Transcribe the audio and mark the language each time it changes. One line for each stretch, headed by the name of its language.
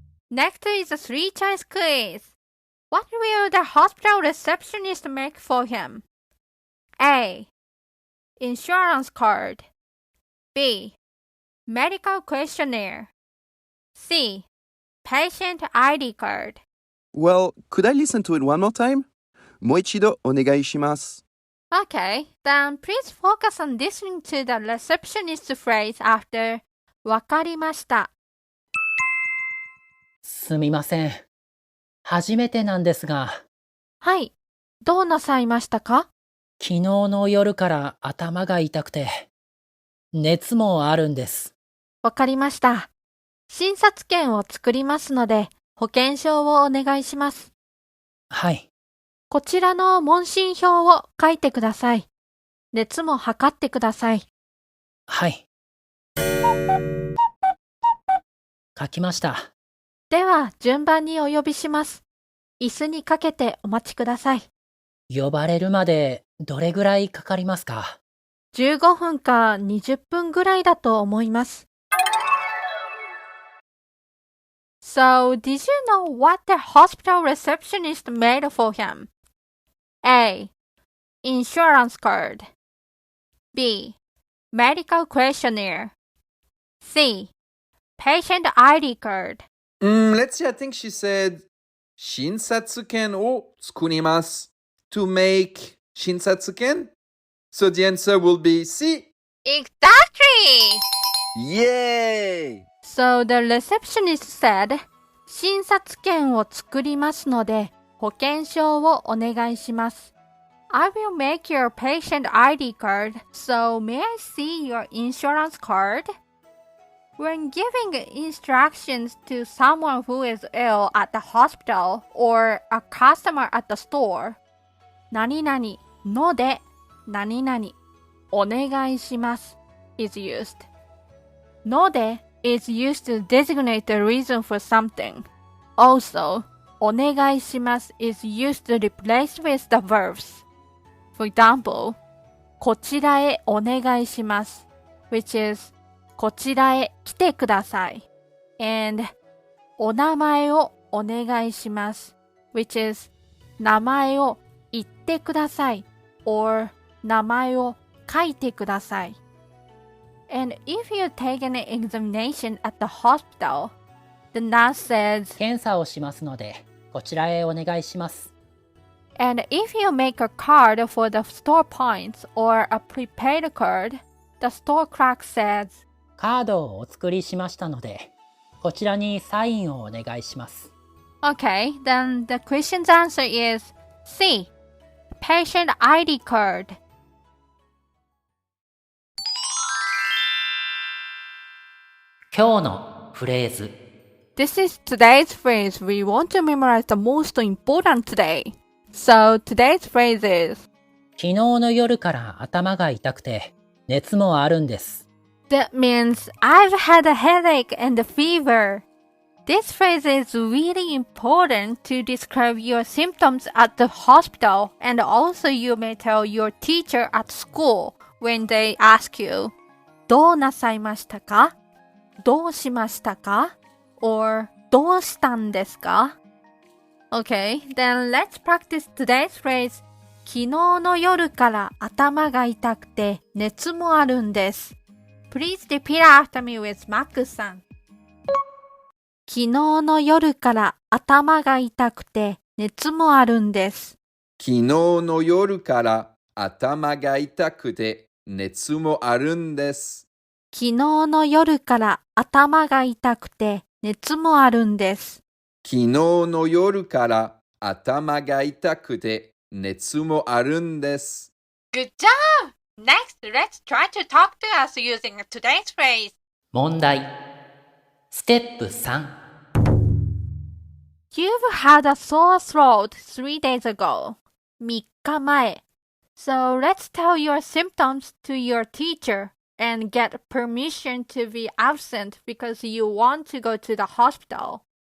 English: Next is a three-choice quiz. What will the hospital receptionist make for him? A. Insurance card. B. Medical questionnaire. C. Patient ID card. Well, could I listen to it one more time?
Japanese: もう一度お願いします。
English: Okay, then please focus on listening to the receptionist phrase after
Japanese: わかりました。すみません。初めてなんですが、はい、どうなさいましたか？昨日の夜から頭が痛くて、熱もあるんです。わかりました。診察券を作りますので、保険証をお願いします。はい。こちらの問診票を書いてください。熱も測ってください。はい。書きました。では、順番にお呼びします。椅子にかけてお待ちください。呼ばれるまでどれぐらいかかりますか？15分か20分ぐらいだと思います。
English: So, did you know what the hospital receptionist made for him? A. Insurance card. B. Medical questionnaire. C. Patient ID card. Let's see, I think she said
Japanese: 診察券を作ります
English: to make 診察券. So the answer will be C. Exactly! Yay! So the receptionist said,
Japanese: 診察券を作りますので、保険証をお願いします。
English: I will make your patient ID card, so may I see your insurance card? When giving instructions to someone who is ill at the hospital or a customer at the store,
Japanese: 何々ので何々お願いします
English: is used. ので is used to designate the reason for something. Also,
Japanese: お願いします
English: is used to replace with the verbs. For example,
Japanese: こちらへお願いします
English: which is
Japanese: こちらへ来てください
English: and
Japanese: お名前をお願いします
English: which is
Japanese: 名前を言ってください
English: or
Japanese: 名前を書いてください
English: And if you take an examination at the hospital, the nurse says,
Japanese: 検査をしますので、こちらへお願いします。
English: and if you make a card for the store points or a prepaid card, the store clerk says,
Japanese: カードをお作りしましたので、こちらにサインをお願いします。
English: Okay, then the question's answer is C, patient ID card.
Japanese: 今日のフレーズ。
English: This is today's phrase we want to memorize the most important today. So today's phrase is,
Japanese: 昨日の夜から頭が痛くて、熱もあるんです。
English: that means I've had a headache and a fever. This phrase is really important to describe your symptoms at the hospital, and also you may tell your teacher at school when they ask you,
Japanese: どうなさいましたか？どうしましたか？ or どうしたんですか？
English: Okay, then let's practice today's phrase.
Japanese: 昨日の夜から頭が痛くて熱もあるんです。
English: Please repeat after me with Max さん。
Japanese: 昨日の夜から頭が痛くて熱もあるんです。昨日の夜から頭が痛くて熱もあるんです。昨日の夜から頭が痛くて熱もあるんです。昨日の夜から頭が痛くて熱もあるんです。
English: Good job! Next, let's try to talk to us using today's phrase.
Japanese: 問題。ステップ3。
English: You've had a sore throat 3 days ago.
Japanese: 3日前。
English: So let's tell your symptoms to your teacher and get permission to be absent because you want to go to the hospital.